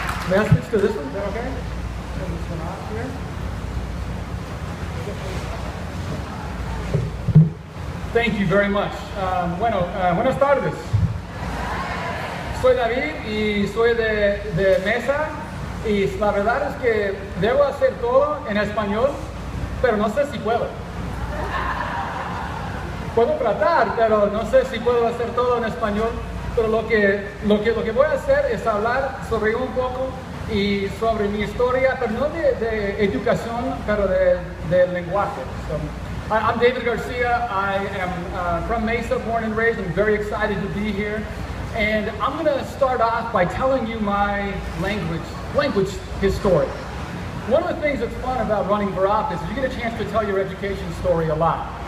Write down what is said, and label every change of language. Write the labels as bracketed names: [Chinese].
[English] May I switch to this one? Is that okay? Turn this one off here. Thank you very much. [Spanish] Buenas tardes. Soy David y soy de Mesa, y la verdad es que debo hacer todo en español, pero no sé si puedo. Puedo tratar, pero no sé si puedo hacer todo en español. Pero lo que voy a hacer es hablar sobre un poco y sobre mi historia, pero no de educación, pero de lenguaje. [English] So, I'm David Garcia. I am from Mesa, born and raised. I'm very excited to be here. And I'm going to start off by telling you my language history. One of the things that's fun about running for office is you get a chance to tell your education story a lot.